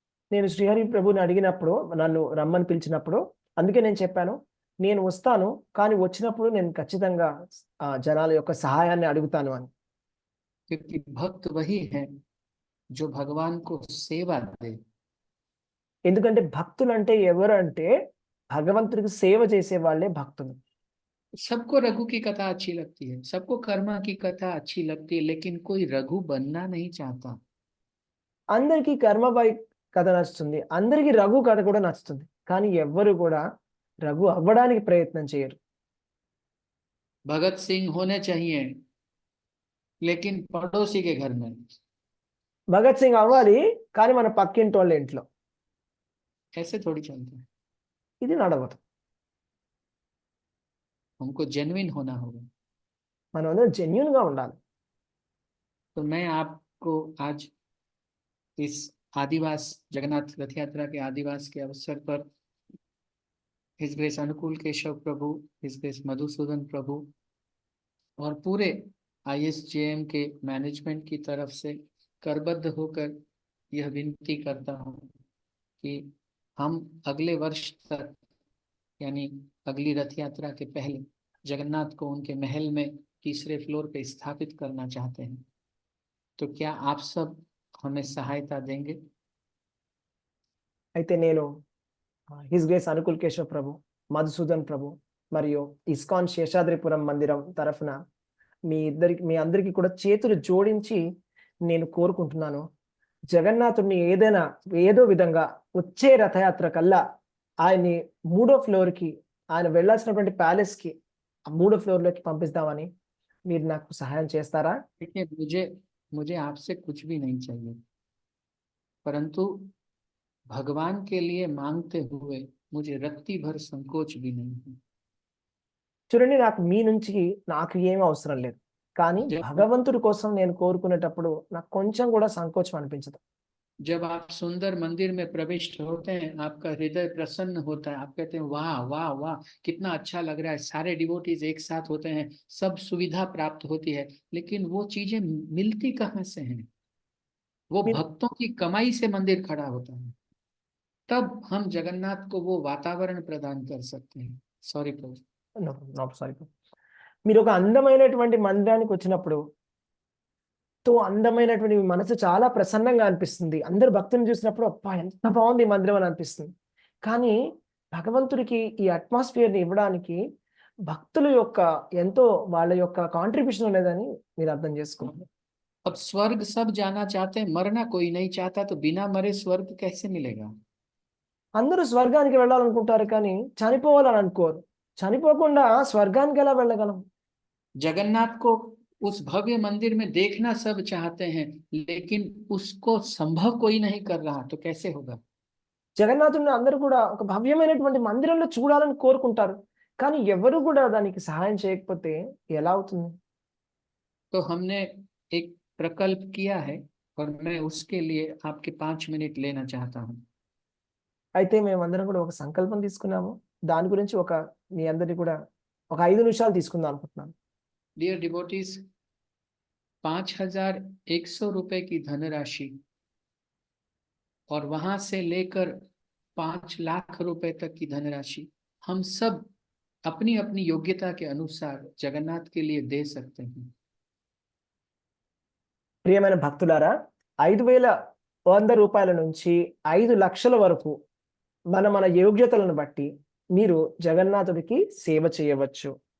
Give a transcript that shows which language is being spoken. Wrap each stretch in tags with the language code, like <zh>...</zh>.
<te>నేను శ్రీహరి ప్రభుని అడిగినప్పుడు, నన్ను రమ్మని పిలిచినప్పుడు, అందుకే నేను చెప్పాను నేను వస్తాను, కానీ వచ్చినప్పుడు నేను ఖచ్చితంగా జనాల యొక్క సహాయాన్ని అడుగుతాను అని.</te> <hi>क्योंकि भक्त वही है जो भगवान को सेवा दे।</hi> <te>ఎందుకంటే భక్తులు అంటే ఎవరు అంటే భగవంతుడికి సేవ చేసే వాళ్ళే భక్తులు.</te> <hi>सबको रघु की कथा अच्छी लगती है, सबको कर्मा की कथा अच्छी लगती है, लेकिन कोई रघु बनना नहीं चाहता।</hi> <te>అందరికీ కర్మబాయి కథ నచ్చుతుంది, అందరికీ రఘు కథ కూడా నచ్చుతుంది, కానీ ఎవ్వరు కూడా రఘు అవ్వడానికి ప్రయత్నం చేయరు.</te> <hi>भगत सिंह होने चाहिए लेकिन पड़ोसी के घर में।</hi> <te>భగత్ సింగ్ అవ్వాలి కానీ మన పక్కింటి వాళ్ళ ఇంట్లో.</te> <hi>ऐसे थोड़ी चलता है।</hi> <te>ఇది నడవదు.</te> <hi>हमको जेन्युइन होना होगा।</hi> <te>మనం అందరం జెన్యూన్ గా ఉండాలి.</te> <hi>तो मैं आपको आज इस आदिवास जगन्नाथ रथ यात्रा के आदिवास के अवसर पर हिज ग्रेस अनुकूल केशव प्रभु, हिज ग्रेस मधुसूदन प्रभु और पूरे ISJM के मैनेजमेंट की तरफ से करबद्ध होकर यह विनती करता हूँ कि हम अगले वर्ष तक, यानी अगली रथ यात्रा के पहले, जगन्नाथ को उनके महल में 3रे फ्लोर पे स्थापित करना चाहते हैं। तो क्या आप सब हमें सहायता देंगे?</hi> <te>అయితే నేను హిస్ గ్రేస్ అనుకుల్ కేశవ్ ప్రభు, మధుసూదన్ ప్రభు మరియు ఇస్కాన్ శేషాద్రిపురం మందిరం తరఫున మీ అందరికీ కూడా చేతులు జోడించి నేను కోరుకుంటున్నాను, జగన్నాథుడిని ఏదో విధంగా వచ్చే రథయాత్ర కల్లా ఆయన్ని 3వ ఫ్లోర్ కి, ఆయన వెళ్ళాల్సినటువంటి ప్యాలెస్ కి 3వ ఫ్లోర్ లోకి పంపిస్తామని మీరు నాకు సహాయం చేస్తారా?</te> <hi>देखिए, मुझे आपसे कुछ भी नहीं चाहिए, परंतु भगवान के लिए मांगते हुए मुझे रत्ती भर संकोच भी नहीं है।</hi> <te>చూడండి, నాకు మీ నుంచి నాకు ఏమీ అవసరం లేదు, కానీ</te> <hi>जब</hi> <te>భగవంతుడి కోసం నేను కోరుకునేటప్పుడు నాకు కొంచెం కూడా సంకోచం అనిపించదు.</te> <hi>जब आप सुंदर मंदिर में प्रविष्ट होते हैं, आपका हृदय प्रसन्न होता है, आप कहते हैं वाह वाह वाह, कितना अच्छा लग रहा है, सारे डिवोटीज एक साथ होते हैं, सब सुविधा प्राप्त होती है, लेकिन वो चीजें मिलती कहाँ से हैं? वो</hi> <te>మీరు</te> <hi>भक्तों की कमाई से मंदिर खड़ा होता है, तब हम जगन्नाथ को वो वातावरण प्रदान कर सकते हैं। सॉरी प्रभु।</hi> <te>సారీ, మీరు ఒక అందమైనటువంటి మందిరానికి వచ్చినప్పుడు అందమైనటువంటి మీ మనసు చాలా ప్రసన్నంగా అనిపిస్తుంది. అందరు భక్తులను చూసినప్పుడు అబ్బా ఎంత బాగుంది ఈ మందిరం అని అనిపిస్తుంది. కానీ భగవంతుడికి ఈ అట్మాస్ఫియర్ ని ఇవ్వడానికి భక్తుల యొక్క ఎంతో వాళ్ళ యొక్క కాంట్రిబ్యూషన్ ఉండేదని మీరు అర్థం చేసుకోవాలి.</te> <hi>अब स्वर्ग सब जाना चाहते हैं, मरना कोई नहीं चाहता, तो बिना मरे स्वर्ग कैसे मिलेगा?</hi> <te>అందరూ స్వర్గానికి వెళ్ళాలనుకుంటారు కానీ చనిపోవాలని అనుకోరు. చనిపోకుండా స్వర్గానికి ఎలా వెళ్ళగలం?</te> <hi>जगन्नाथ को उस भव्य मंदिर में देखना सब चाहते हैं, लेकिन उसको संभव कोई नहीं कर रहा, तो कैसे होगा?</hi> <te>జగన్నాథుడిని అందరూ కూడా ఒక భవ్యమైనటువంటి మందిరంలో చూడాలని కోరుకుంటారు. కానీ ఎవరు కూడా దానికి సహాయం చేయకపోతే ఎలా అవుతుంది?</te> <hi>तो हमने एक प्रकल्प किया है और मैं उसके लिए आपके 5 मिनट लेना चाहता हूँ।</hi> <te>అయితే మేమందరం కూడా ఒక సంకల్పం తీసుకున్నాము. దాని గురించి మీ అందరిని కూడా ఒక 5 నిమిషాలు తీసుకుందాం అనుకుంటున్నాను.</te> <hi>डियर डिवोटीज, 5,100 रुपए की धनराशि और वहां से लेकर 5 लाख रुपए तक की धनराशि हम सब अपनी अपनी योग्यता के अनुसार जगन्नाथ के लिए दे सकते हैं।</hi> <te>ప్రియమైన భక్తులారా, 5,100 రూపాయల నుంచి 5 లక్షల వరకు మన యోగ్యతలను బట్టి మీరు జగన్నాథుడికి సేవ చేయవచ్చు.</te>